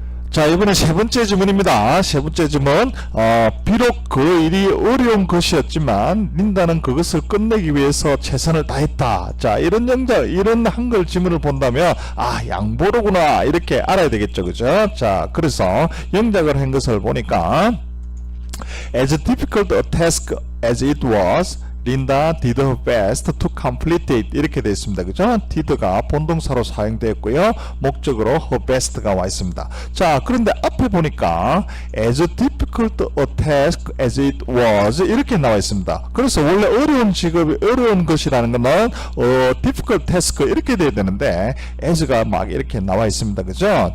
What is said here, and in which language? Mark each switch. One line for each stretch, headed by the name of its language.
Korean: 자, 이번에 세 번째 지문입니다. 세 번째 지문. 비록 그 일이 어려운 것이었지만 린다는 그것을 끝내기 위해서 최선을 다했다. 자, 이런 이런 한글 지문을 본다면 양보로구나 이렇게 알아야 되겠죠, 그죠? 자, 그래서 영작을 한 것을 보니까
English: as difficult a task as it was, Linda did her best to complete it
Korean: 이렇게 되어 있습니다. 그죠? did가 본동사로 사용되었고요. 목적으로 her best가 와 있습니다. 자, 그런데 앞에 보니까
English: as difficult a task as it was
Korean: 이렇게 나와 있습니다. 그래서 원래 어려운 직업이 어려운 것이라는 것은 difficult task 이렇게 돼야 되는데 as가 막 이렇게 나와 있습니다. 그죠?